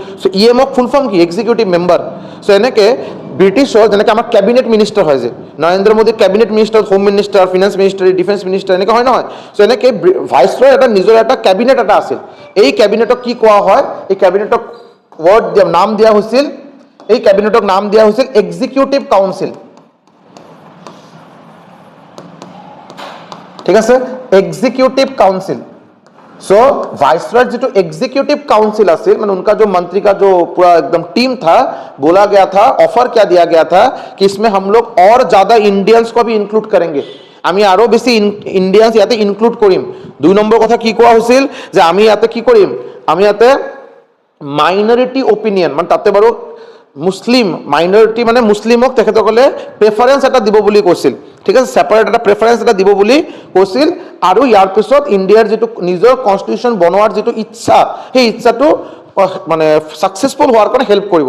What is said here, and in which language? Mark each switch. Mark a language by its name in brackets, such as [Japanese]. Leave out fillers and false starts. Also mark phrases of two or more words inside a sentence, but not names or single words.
[Assamese] চ' ইএমক [English] full form [Assamese] কি, [English] executive member. [Assamese] চ' এনেকৈ ব্ৰিটিছৰ যেনেকৈ আমাৰ [English] cabinet minister [Assamese] হয় যে, নৰেন্দ্ৰ মোদী [English] cabinet minister, home minister, finance minister, defence minister, [Assamese] এনেকৈ হয় নহয়। চ' এনেকৈ ভাইসৰয় এটা নিজৰ এটা কেবিনেট এটা আছিল। এই কেবিনেটক কি কোৱা হয়, এই কেবিনেটক নাম দিয়া হৈছিল, এই কেবিনেটক নাম দিয়া হৈছিল [English] executive council. [Assamese] ঠিক আছে, [English] executive council. [Hindi] सो वाइसरॉय जो [English] executive council [Hindi] आसिल, मतलब उनका जो मंत्री का जो पूरा एकदम टीम था, बोला गया था, ऑफर क्या दिया गया था कि इसमें हम लोग और ज्यादा इंडियंस को भी इंक्लूड करेंगे, [Assamese] আমি আরো বেশি ইন্ডিয়ান্স ইয়াতে ইনক্লুড কৰিম। 2 নম্বৰ কথা কি কোৱা হৈছিল, যে আমি ইয়াতে কি কৰিম, আমি ইয়াতে [English] minority opinion, [Assamese] মানে তাতে বাৰু [English] Muslim minority [Assamese] মানে মুসলিমক তেখেতসকলে প্ৰেফাৰেন্স এটা দিব বুলি কৈছিল। ঠিক আছে, সেপাৰেট এটা প্ৰেফাৰেন্স এটা দিব বুলি কৈছিল। আৰু ইয়াৰ পিছত ইণ্ডিয়াৰ যেটো নিজৰ কনষ্টিটিউচন বনোৱাৰ যেটো ইচ্ছা, সেই ইচ্ছাটো মানে সাকসেসফুল হোৱাৰ কাৰণে হেল্প কৰিব।